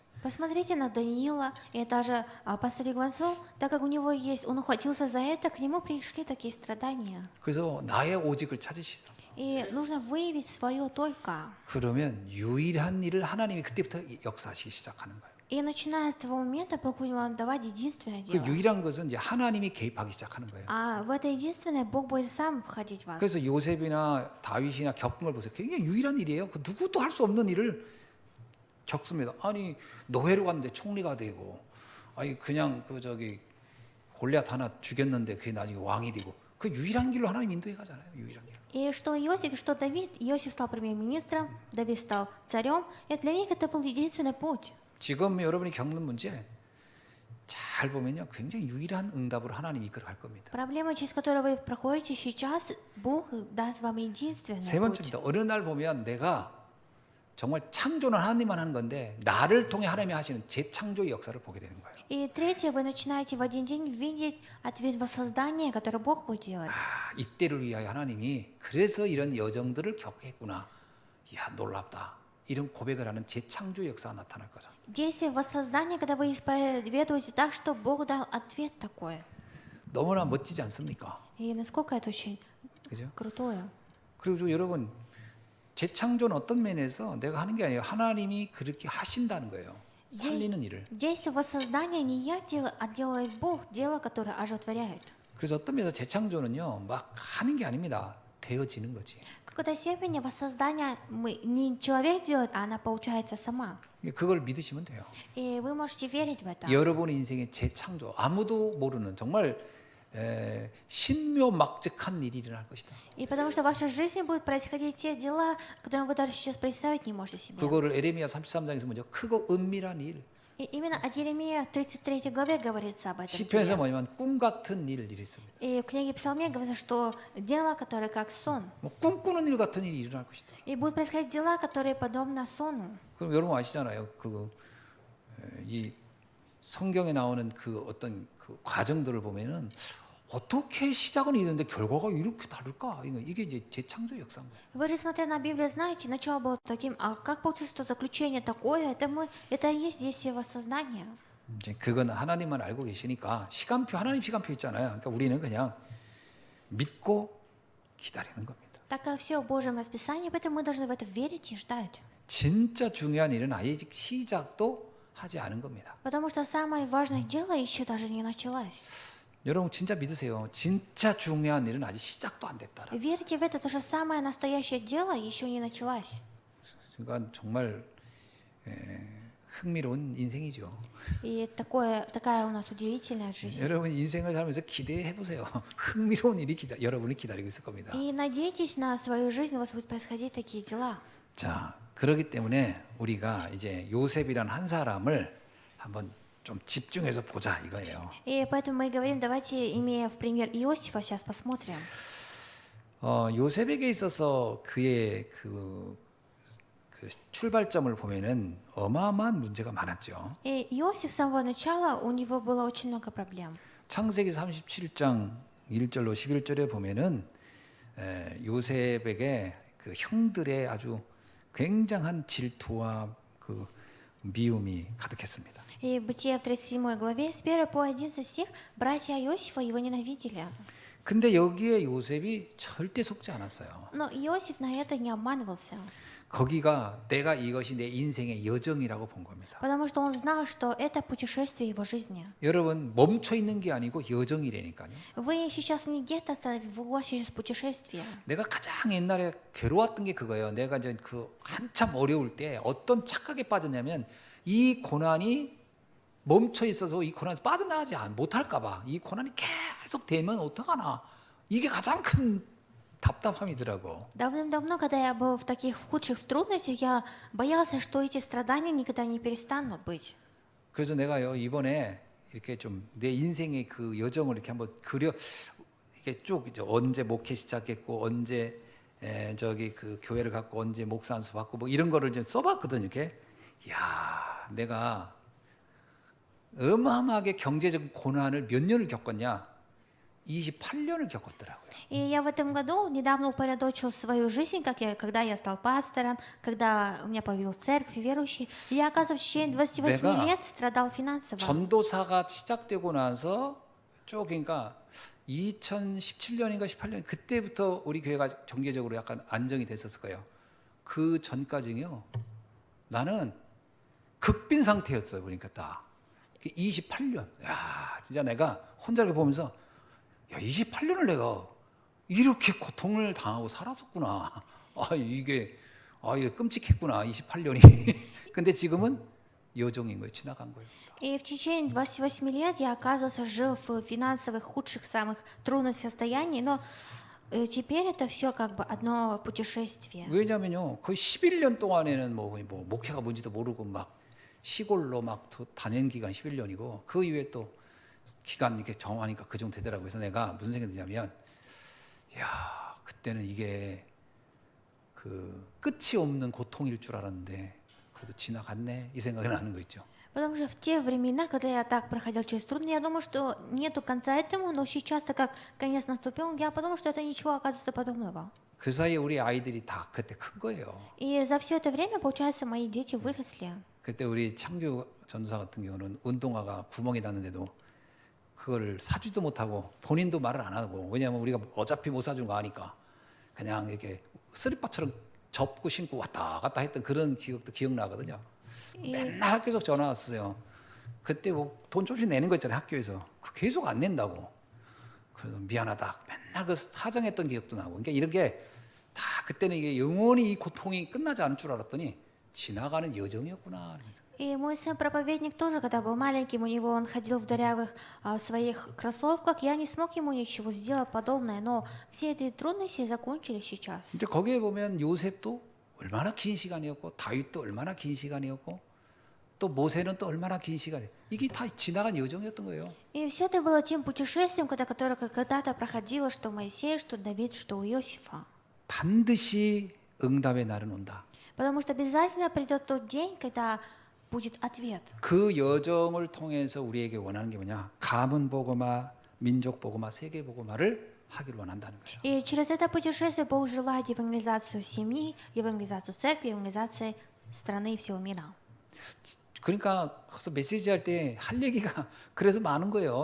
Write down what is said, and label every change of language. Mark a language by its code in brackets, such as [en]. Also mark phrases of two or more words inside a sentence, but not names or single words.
[ru] Посмотрите на Даниила и даже пастор Игвансу, так как у него есть, он ухватился за это, к нему пришли такие страдания. [ko] 그래서 나의 오직을 찾으시죠. [ru] И нужно выявить свое только. [ko] 그러면 유일한 일을 하나님이 그때부터 역사하시기 시작하는 거예요. [ru] И начиная с того момента, Бог будет вам давать единственное [ko] 그 [ru] дело. [ko] 유일한 것은 이제 하나님이 개입하기 시작하는 거예요. [ru] А в это единственное Бог будет сам входить в вас. [ko] 그래서 요셉이나 다윗이나 겪은 걸 보세요. 굉장히 유일한 일이에요. 그 누구도 할 수 없는 일을 겪습니다. 아니, 노예로 갔는데 총리가 되고, 아니 그냥 골리앗 하나 죽였는데 그게 나중에 왕이 되고, 그 유일한 길로 하나님 인도해 가잖아요. 유일한 길. [ru] И что Иосиф, и что Давид, Иосиф стал премьер-министром, Давид стал царем, и для них это был единственный путь. [ko] 지금 여러분이 겪는 문제 잘 보면요, 굉장히 유일한 응답으로 하나님이 이끌어갈 겁니다. [ru] Проблема, через которую вы проходите сейчас, Бог даст вам единственный [ko] 세 [ru] путь. [ko] 번째입니다. 어느 날 보면 내가 정말 창조는 하나님만 하는 건데 나를 통해 하나님이 하시는 재창조의 역사를 보게 되는 거예요. [ru] И третье, вы начинаете в один день видеть ответ воссоздания, который Бог будет делать. [ko] 아, 이때를 위하여 하나님이 그래서 이런 여정들을 겪게 했구나. 이야, 놀랍다. 이런 고백을 하는 재창조 역사가 나타날 거죠. [ru] Действие воссоздания, когда вы исповедуете так, что Бог дал ответ такой. [ko] 너무나 멋지지 않습니까? [ru] И насколько это очень [ko] 그죠? [ru] крутое. [ko] 그리고 여러분, 재창조는 어떤 면에서 내가 하는 게 아니에요. 하나님이 그렇게 하신다는 거예요. 살리는 일을. [ru] Действие воссоздания не я делаю, а делает Бог, дело, которое оживотворяет. [ko] 그래서 어떤 면에서 재창조는요, 막 하는 게 아닙니다. 되어지는 거지. [ru] В какой-то степени воссоздание не человек делает, а она получается сама. [ko] 그걸 믿으시면 돼요. [ru] И вы можете верить в это. [ko] 여러분의 인생의 재창조, 아무도 모르는 정말 신묘막측한 일이 일어날 것이다. [ru] И потому что в вашей жизни будут происходить те дела, которые вы даже сейчас представить не можете себе. [ko] 그거를 에레미야 33장에서 먼저 크고 은밀한 일, [ru] И именно от Еремея 33 главе говорится об этом [ko] 시편에서 [ru] деле. [ko] 뭐냐면 꿈 같은 일 이랬습니다. [ru] И в книге Псалмей говорится, что дело, которое как сон. [ko] 뭐 꿈꾸는 일 같은 일이 일어날 것이다. [ru] И будут происходить дела, которые подобны сону. [ko] 그럼 여러분 아시잖아요. 이 성경에 나오는 그 어떤 그 과정들을 보면은 어떻게 시작은 이랬는데 결과가 이렇게 다를까? 이게 이제 재창조 역사인 거예요. [ru] Вы же, смотря на Библию, знаете, начало было таким, а как получилось, что заключение такое? Это и есть действие воссознания. [ko] 이제 그건 하나님만 알고 계시니까 하나님 시간표 있잖아요. 그러니까 우리는 그냥 믿고 기다리는 겁니다. [ru] Так как все в Божьем расписании, поэтому мы должны в это верить и ждать. [ko] 진짜 중요한 일은 아직 시작도 하지 않은 겁니다. [ru] Потому что самое важное дело еще даже не началось. [ko] 여러분 진짜 믿으세요. 진짜 중요한 일은 아직 시작도 안 됐다. [ru] Верьте в это, то, что самое настоящее дело еще не началось. [ko] 그러니까 정말 흥미로운 인생이죠. [ru] И такая у нас удивительная жизнь. [ko] 여러분 인생을 살면서 기대해 보세요. 흥미로운 일이 여러분을 기다리고 있을 겁니다. [ru] И надейтесь на свою жизнь, у вас будут происходить такие дела. [ko] 자, 그렇기 때문에 우리가 이제 요셉이란 한 사람을 한번 좀 집중해서 보자 이거예요. [ru] И поэтому мы говорим, давайте, имея в пример Иосифа, сейчас посмотрим. [ko] 요셉에게 있어서 그의 그 출발점을 보면은 어마어마한 문제가 많았죠. [ru] И Иосиф с самого начала, у него было очень много проблем. [ko] 창세기 37장 1절로 11절에 보면은 요셉에게 그 형들의 아주 굉장한 질투와 그 미움이 가득했습니다. [ru] И в Бытие в 37 главе, с 1 по 11 стих, братья Иосифа его ненавидели. [ko] 근데 여기에 요셉이 절대 속지 않았어요. [ru] Но Иосиф на это не обманывался, [ko] 거기가 내가 이것이 내 인생의 여정이라고 본 겁니다. [ru] потому что он знал, что это путешествие его жизни. [ko] 여러분 멈춰 있는 게 아니고 여정이라니까요. [ru] Вы сейчас не где-то остановились, у вас сейчас путешествие. [ko] 내가 가장 옛날에 괴로웠던 게 그거예요. 내가 이제 그 한참 어려울 때 어떤 착각에 빠졌냐면 이 고난이 멈춰 있어서 이 고난에서 빠져나가지 못할까 봐. 이 고난이 계속 되면 어떡하나. 이게 가장 큰 답답함이더라고. [ru] Давным-давно, когда я был в таких худших трудностях, я боялся, что эти страдания никогда не перестанут быть. [ko] 그래서 내가요 이번에 이렇게 좀 내 인생의 그 여정을 이렇게 한번 이게 쭉 이제 언제 목회 시작했고 언제 저기 그 교회를 갖고 언제 목사 안수 받고 뭐 이런 거를 좀 써봤거든 이렇게. 야, 내가 어마어마하게 경제적 고난을 몇 년을 겪었냐? 28년을 겪었더라고요. [ru] И я в этом году недавно упорядочил свою жизнь, когда я стал пастором, когда у меня появилась церковь и верующие. И я, оказывается, в течение 28 [ko] 내가 [ru] лет страдал финансово. [ko] 전도사가 시작되고 나서 쭉 그러니까 2017년인가 18년 그때부터 우리 교회가 정계적으로 약간 안정이 됐었을 거예요. 그 전까지요. 나는 극빈 상태였어요. 보니까 딱 28년. 야, 진짜 내가 혼자 이렇게 보면서 야, 28년을 내가 이렇게 고통을 당하고 살았었구나. 이게 끔찍했구나. 28년이. 근데 지금은 여정인 거예요. 지나간 거예요. [ru] И в течение 28 лет я, оказывается, жил в финансовых худших, самых трудных состояниях, но теперь это все как бы одно путешествие. [ko] 왜냐면요. 거의 11년 동안에는 뭐 목회가 뭔지도 모르고 막 시골로 막 다닌 기간 11년이고 그 이후에 또 기간 이렇게 정하니까 그 정도 되더라고요. 그래서 내가 무슨 생각이 드냐면 야, 그때는 이게 그 끝이 없는 고통일 줄 알았는데 그래도 지나갔네. 이 생각이 나는 거 있죠. [ru] Потому что в те времена, когда я так проходил через трудности, я думаю, что нету конца этому, но сейчас, так как конец наступил, я подумал, что это ничего, оказывается, подобного. [ko] 그 사이에 우리 아이들이 다 그때 큰 거예요. [ru] И за все это время, получается, мои дети выросли. [ko] 그때 우리 창규 전도사 같은 경우는 운동화가 구멍이 났는데도 그걸 사주지도 못하고 본인도 말을 안 하고 왜냐하면 우리가 어차피 못 사준 거 아니까 그냥 이렇게 쓰리빠처럼 접고 신고 왔다 갔다 했던 그런 기억도 기억나거든요. 맨날 학교에서 전화 왔어요. 그때 뭐 돈 조금씩 내는 거 있잖아요. 학교에서. 그 계속 안 낸다고. 그래서 미안하다. 맨날 그 사정했던 기억도 나고. 그러니까 이런 게 다 그때는 이게 영원히 이 고통이 끝나지 않을 줄 알았더니 지나가는 여정이었구나. [ru] И мой сын-проповедник тоже, когда был маленьким, он ходил в дырявых своих кроссовках, я не смог ему ничего сделать подобное, но все эти трудности закончились сейчас. [ko] 이제 거기에 보면 요셉도 얼마나 긴 시간이었고 다윗도 얼마나 긴 시간이었고 또 모세는 또 얼마나 긴 시간, 이게 다 지나간 여정이었던 거예요. [ru] И все это было тем путешествием, которое когда-то проходило, что Моисей, что Давид, что у Иосифа. [ko] 반드시 응답의 날은 온다. [ru] Потому что обязательно придет тот день, когда будет ответ. [ko] 그 여정을 통해서 우리에게 원하는 게 뭐냐? 가문 복음화, 민족 복음화, 세계 복음화를 하기를 원한다는 거예요. [ru] И через это путешествие Бог желает евангелизацию семьи, евангелизацию церкви, евангелизации страны и всего мира. [ko] 그러니까 그래서 메시지 할 때 할 얘기가 그래서 많은 거예요.